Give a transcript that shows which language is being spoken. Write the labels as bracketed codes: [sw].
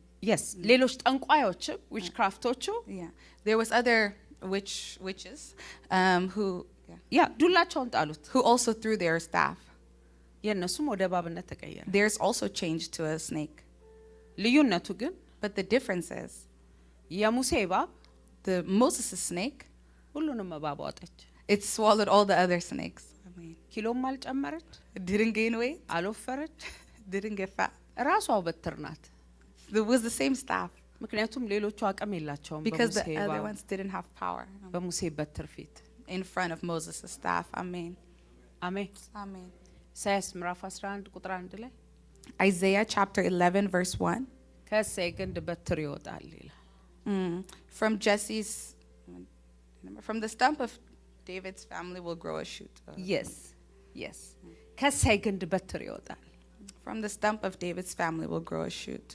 [am] yes ሌሎች ጠንቋዮችም ዊችክራፍቶቹ [en] Yeah, there was other witches who [am] ያ ዱላቸውን ጣሉት። [en] who also threw their staff. [am] የነሱም ወደ እባብነት ተቀየረ። [en] Theirs also changed to a snake. [am] ልዩነቱ ግን [en] But the difference is [am] የሙሴ እባብ [en] the Moses' snake, [am] ሁሉንም እባብ ዋጠች። [en] it swallowed all the other snakes. I mean, [am] ኪሎም አልጨመረች፣ [en] it didn't gain weight, [am] አልወፈረች። [en] didn't get fat. [am] ራሷው በትር ናት። [en] It was the same staff [am] ምክንያቱም ሌሎቹ አቅም የላቸውም [en] because the [am] በሙሴ [en] other [am] እባብ [en] ones didn't have power [am] በሙሴ በትር ፊት። [en] in front of Moses' staff. Amen. [am] አሜን። [en] Amen. [am] ኢሳይያስ ምዕራፍ 11 ቁጥር 1 ላይ [en] Isaiah chapter 11 verse 1. [am] ከእሴይ ግንድ በትር ይወጣል ይላል። [en] From from the stump of David's family will grow a shoot. [am] yes ከእሴይ ግንድ በትር ይወጣል። [en] From the stump of David's family will grow a shoot.